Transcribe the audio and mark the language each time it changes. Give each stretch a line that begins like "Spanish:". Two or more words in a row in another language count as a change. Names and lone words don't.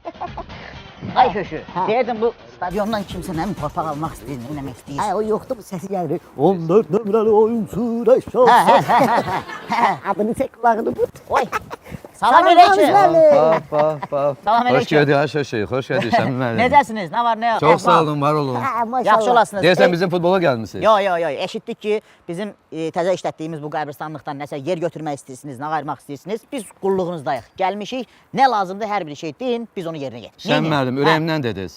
Azerbaijani: Ay şöşü, deyirdim bu stadiondan kimsə nə mi torpaq almaq istəyir, nə eləmək istəyir? O yoxdur, bu səsi gəlir. 14 nömrəli oyuncu Rəşad. Adını çək qulağını bu. Oy, salam aleyküm. Salam
Turkish: Hoş
Azerbaijani: aleyküm.
Turkish: geldin Ayşe şey, hoş geldin Şamil müəllim.
Azerbaijani: Necəsiniz, nə var, nə yox? Çok sağ olun, var olun. Yaxşı olasınız. Deyirsən bizim futbola gəlmisiniz. Yo, eşitdik ki, bizim təzə işlətdiyimiz bu qəbristanlıqdan nəsə yer götürmək istəyirsiniz, nə ayırmaq istəyirsiniz. Biz qulluğunuzdayıq. Gəlmişik, nə lazımdır hər bir şey deyin, biz onu yerinə yetiririk. Şamil müəllim, ürəyimdən dediniz.